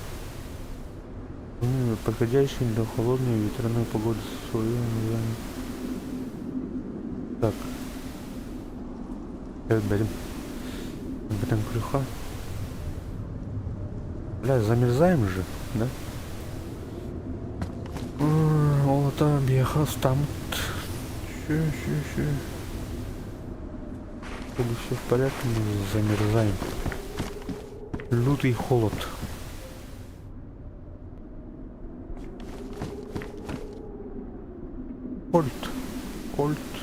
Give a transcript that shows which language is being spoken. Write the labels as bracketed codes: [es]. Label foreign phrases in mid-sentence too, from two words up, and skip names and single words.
[ru] Подходящий для холодной ветряной погоды свое название. Так. Блин. Блин, клюха. Бля, замерзаем же, да? Олата, беха, стамт. Ща. Чтобы все в порядке, мы замерзаем. Лютый холод. Кольт.